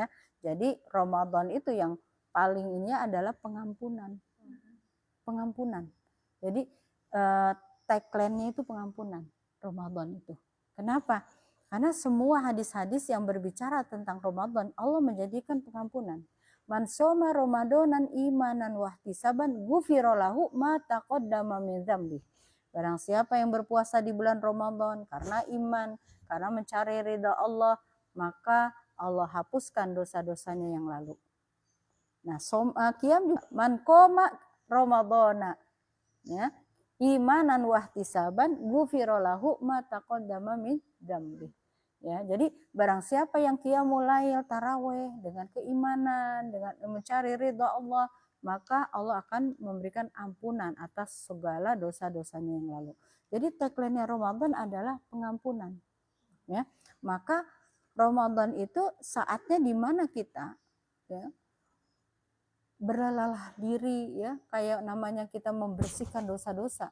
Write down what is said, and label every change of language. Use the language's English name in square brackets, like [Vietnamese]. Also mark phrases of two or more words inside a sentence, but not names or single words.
[Indonesian] Jadi Ramadan itu yang paling ini adalah pengampunan. Jadi tagline-nya itu pengampunan Ramadan itu. Kenapa? Karena semua hadis-hadis yang berbicara tentang Ramadan, Allah menjadikan pengampunan. [Arabic] من صام رمضان إيمانا واحتسابا غفر له ما تقدم من ذنبه. [Indonesian] Barang siapa yang berpuasa di bulan Ramadan karena iman, karena mencari ridha Allah, maka Allah hapuskan dosa-dosanya yang lalu. Nah, qiyam juga [Arabic] من قام رمضان, ya, إيمانا واحتسابا غفر له ما تقدم من ذنبه. [Indonesian] Ya, jadi barang siapa yang [Arabic] قيام الليل [Indonesian] tarawih dengan keimanan, dengan mencari ridha Allah, maka Allah akan memberikan ampunan atas segala dosa-dosanya yang lalu. Jadi tagline Ramadan adalah pengampunan. Ya, maka Ramadan itu saatnya di mana kita, ya, berlelah diri, ya, kayak namanya kita membersihkan dosa-dosa.